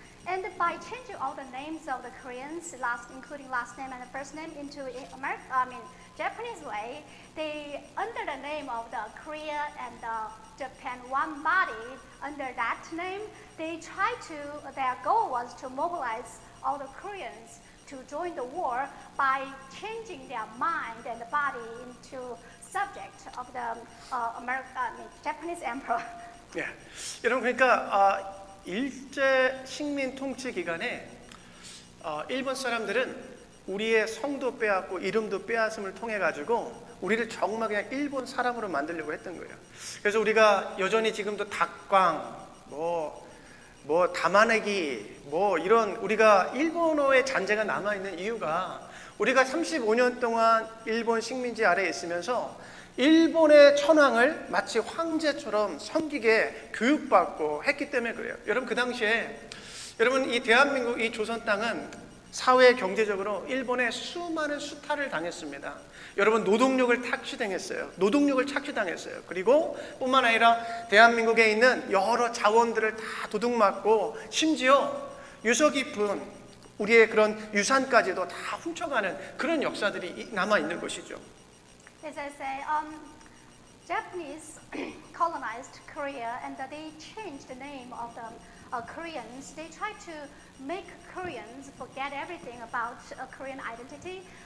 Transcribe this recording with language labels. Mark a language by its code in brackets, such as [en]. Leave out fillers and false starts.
[en] And by changing all the names of the Koreans, including last name and first name, into Japanese way, they under the name of the Korea and Japan one body, under that name, they their goal was to mobilize all the Koreans to join the war by changing their mind and body into subject of the Japanese emperor. [ko] 예, 여러분, 그러니까 일제 식민 통치 기간에 일본 사람들은 우리의 성도 빼앗고 이름도 빼앗음을 통해 가지고 우리를 정말 그냥 일본 사람으로 만들려고 했던 거예요. 그래서 우리가 여전히 지금도 닭광, 뭐 담아내기, 뭐 이런 우리가 일본어의 잔재가 남아있는 이유가 우리가 35년 동안 일본 식민지 아래에 있으면서 일본의 천황을 마치 황제처럼 섬기게 교육받고 했기 때문에 그래요. 여러분 그 당시에 여러분 이 대한민국 이 조선 땅은 사회 경제적으로 일본의 수많은 수탈을 당했습니다. 여러분 노동력을 착취당했어요. 그리고 뿐만 아니라 대한민국에 있는 여러 자원들을 다 도둑맞고 심지어 유서 깊은 우리의 그런 유산까지도 다 훔쳐가는 그런 역사들이 남아 있는 것이죠. [en] As I say, Japanese colonized Korea and they changed the name of the Koreans. They tried to make Koreans forget everything about Korean identity.